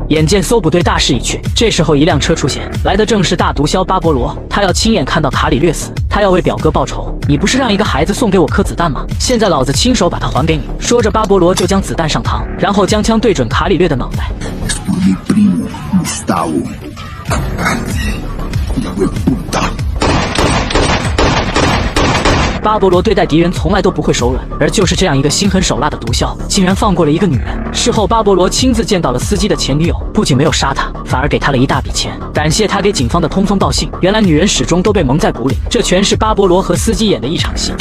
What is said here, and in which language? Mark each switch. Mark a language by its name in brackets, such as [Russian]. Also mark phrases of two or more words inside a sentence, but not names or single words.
[Chinese] 眼见搜捕队大势已去，这时候一辆车出现，来的正是大毒枭巴勃罗。他要亲眼看到卡里略死，他要为表哥报仇。你不是让一个孩子送给我颗子弹吗？现在老子亲手把它还给你。说着，巴勃罗就将子弹上膛，然后将枪对准卡里略的脑袋。 [Spanish] Gustavo. Hijo de puta. [Chinese] 巴勃罗对待敌人从来都不会手软，而就是这样一个心狠手辣的毒枭，竟然放过了一个女人。事后，巴勃罗亲自见到了司机的前女友，不仅没有杀他，反而给他了一大笔钱，感谢他给警方的通风报信。原来女人始终都被蒙在鼓里，这全是巴勃罗和司机演的一场戏。